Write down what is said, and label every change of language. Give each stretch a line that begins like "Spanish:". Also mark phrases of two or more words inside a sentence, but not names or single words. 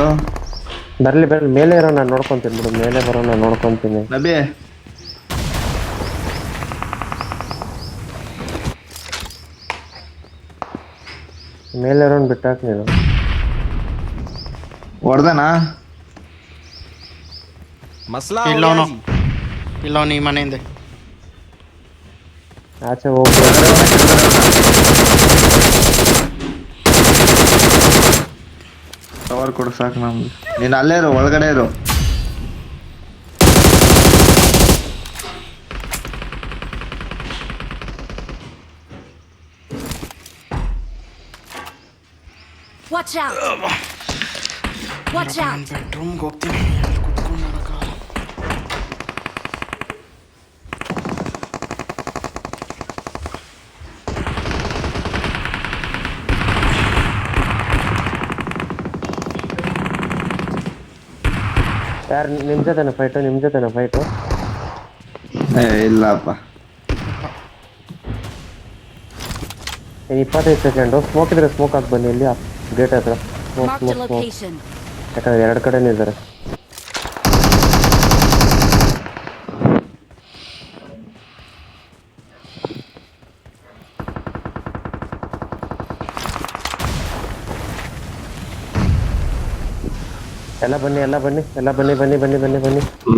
Kannada: ಬರ್ಲಿ ಮೇಲೆ ಇರೋ ನಾನು ನೋಡ್ಕೊಂತೀನಿ ಬಿಡು ಮೇಲೆ ಬರೋ ನಾನು ನೋಡ್ಕೊಂತೀನಿ ನಬಿ ಮೇಲೆ ಇರೋನ್ ಬಿಟ್ಟಾಕ್ ನೀನು ಹೊಡ್ದನಾ
Hindi: मसला हो
Kannada: ಇಲ್ಲವನು
Hindi: गया जी।
Kannada: ಇಲ್ಲವನು ಈ ಮನೆಯಿಂದ ಆಚೆ ಹೋಗ್ಬೇಡ ಕವರ್ ಕೊಡು ಸಾಕು ನಮ್ಗೆ ನೀನು ಅಲ್ಲೇ ಇರು ಒಳಗಡೆ ಇರು
English: Watch out. Watch out.
Kannada: ಬೆಡ್ರೂಮ್ಗೆ ಹೋಗ್ತೀನಿ ಅಲ್ಲಿ ಕುತ್ಕೊಂಡು ನೋಡಕ್ಕಾಗಲ್ಲ ಯಾರು ನಿಮ್ ಜೊತೆನ ಫೈಟು ಇಲ್ಲಪ್ಪ 25
English: second smoke
Kannada: ಇದ್ರೆ ಸ್ಮೋಕ್ ಹಾಕಿ ಬನ್ನಿ ಇಲ್ಲಿ ಗೇಟ್ ಹತ್ರ
English: Marked a ಸ್ಮೋಕ್ location.
Kannada: ಯಾಕಂದ್ರೆ ಎರಡು ಕಡೆನೇ ಇದ್ದಾರೆ ಎಲ್ಲ ಬನ್ನಿ